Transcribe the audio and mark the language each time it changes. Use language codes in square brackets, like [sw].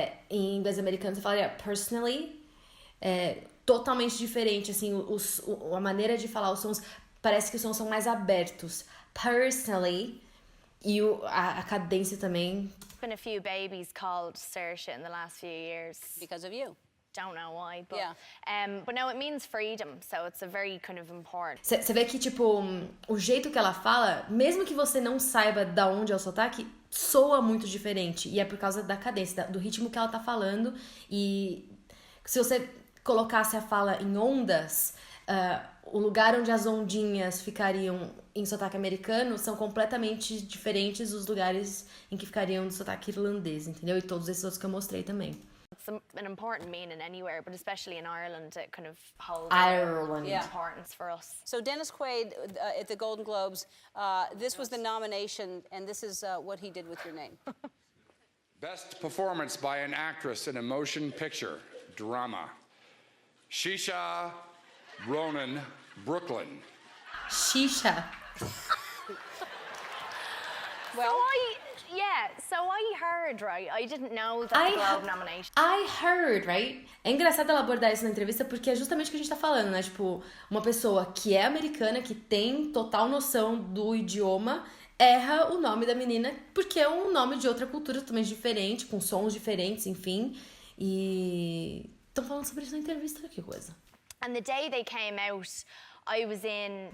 [pt] Em inglês americano você falaria personally. Totalmente diferente, assim, a maneira de falar os sons, parece que os sons são mais abertos. Personally. E a cadência também. [en] There's been a few babies called Saoirse in the last few years. Because of you. Don't know why, but but no, it means freedom, so it's a very kind of important. [pt] Você vê que, tipo, o jeito que ela fala, mesmo que você não saiba da onde é o sotaque, soa muito diferente. E é por causa da cadência, do ritmo que ela tá falando. E se você colocasse a fala em ondas, o lugar onde as ondinhas ficariam em sotaque americano são completamente diferentes dos lugares em que ficariam no sotaque irlandês, entendeu? E todos esses outros que eu mostrei também. [en] It's an important meaning anywhere, but especially in Ireland, it kind of holds importance for us. So Dennis Quaid at the Golden Globes, this was the nomination, and this is what he did with your name. Best performance by an actress in a motion picture drama. Saoirse Ronan, Brooklyn. Shisha. Well, so I heard, right? I didn't know that the Globe nomination. I heard, right? [pt] É engraçado ela abordar isso na entrevista porque é justamente o que a gente tá falando, né? Tipo, uma pessoa que é americana, que tem total noção do idioma, erra o nome da menina porque é um nome de outra cultura totalmente diferente, com sons diferentes, enfim. E estão falando sobre isso na entrevista, que coisa. [en] And the day they came out, I was in...